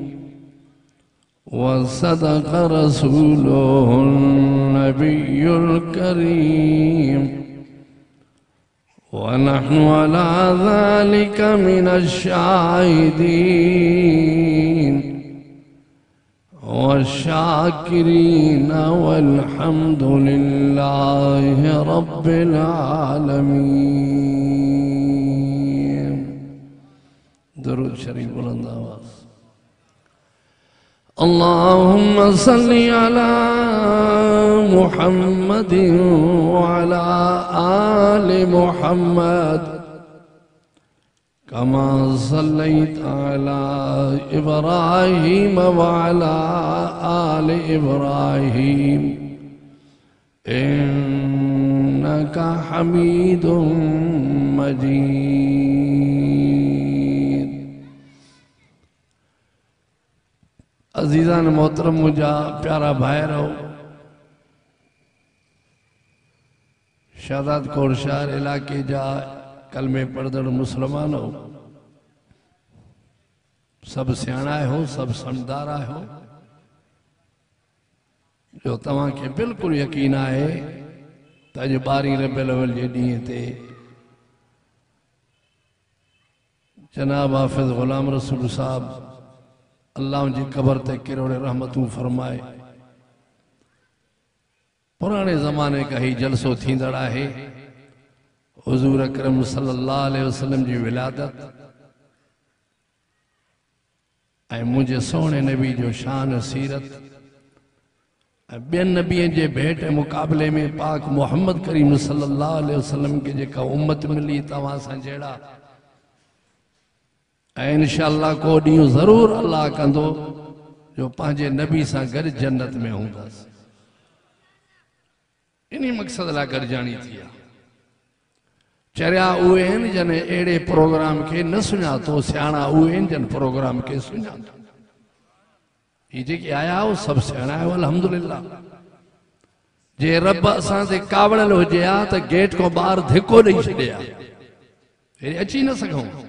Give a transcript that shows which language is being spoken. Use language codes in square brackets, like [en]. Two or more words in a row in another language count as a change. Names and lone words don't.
[ar] وصدق رسوله النبي الكريم ونحن على ذلك من الشاهدين والشاكرين والحمد لله رب العالمين [ur] درود شريف بلند آواز [ar] اللهم صل على محمد وعلى آل محمد كما صليت على إبراهيم وعلى آل إبراهيم إنك حميد مجيد [sd] अजीज़ान मोहतरम मुझा प्यारा भाईरो शादात कोट शहर इलाके जा कलमे पढ़दड़ मुसलमान हो सब सियाणा हो सब समझदार हो जो तव्हां खे बिल्कुल यकीन है त अॼु 12 रबियुल अव्वल जे ॾींहं ते जनाब हाफिज़ गुलाम रसूल साहब अल्लाह जी कबर ते किरोड़े रहमतूं फरमाए पुराने ज़माने का ही जलसो थींदड़ है हुजूर अकरम [ar] صلى الله عليه وسلم [sd] जी विलादत ऐं मुझे सोने नबी जो शान सीरत बेन नबियन जे भेंट मुकाबले में पाक मोहम्मद करीम [ar] صلى الله عليه وسلم [sd] के जेका उम्मत मिली तवां सां जहिड़ा इंशाअल्लाह को ॾींहुं ज़रूर अल्लाह कंदो जो पंहिंजे नबी सां गॾु जन्नत में हूंदासीं इन्हीं मक़सद लाइ गॾिजाणी थी आहे चरिया उहे आहिनि जन अहिड़े प्रोग्राम के न सुञातो सियाणा उहे आहिनि जन प्रोग्राम के सुञातो ही जेके आया हो सब सियाणा आहियो अल्हम्दुलिल्लाह जे रब असां ते कावड़ल हुजे हा त गेट को ॿाहिरि धिको ॾेई छॾे हा अची न सघूं